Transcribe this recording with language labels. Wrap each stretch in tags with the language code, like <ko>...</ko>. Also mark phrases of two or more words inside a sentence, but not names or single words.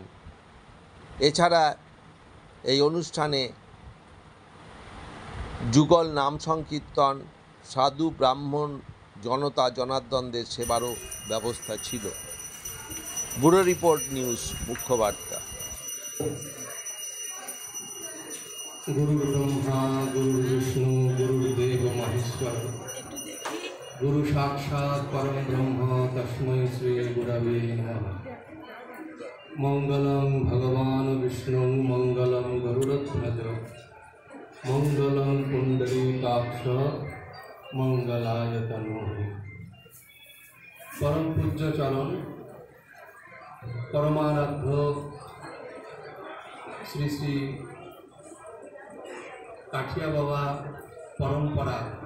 <bn>এছাড়া এই অনুষ্ঠানে যুগল নাম সংকীর্তন, সাধু ব্রাহ্মণ জনতা জনার্দনদের সেবারও ব্যবস্থা ছিল।</bn> <en>bureau report,</en> <bn>নিউজ মুখ্য বার্তা।</bn> <sa>गुरु ब्रह्मा गुरु विष्णु गुरुदेव महेश्वर गुरु साक्षात् परम ब्रह्म तस्मै श्री गुरवे नमः। मंगलम भगवान विष्णु मंगलम गरुड़ध्वज मंगलम पुंडरीकाक्ष मंगलाय तनोहरि।</sa> <bn>পরম পূজ্য চরণ পরমারাধ্য শ্রী শ্রী কাঠিয়া বাবা পরম্পরা,</bn>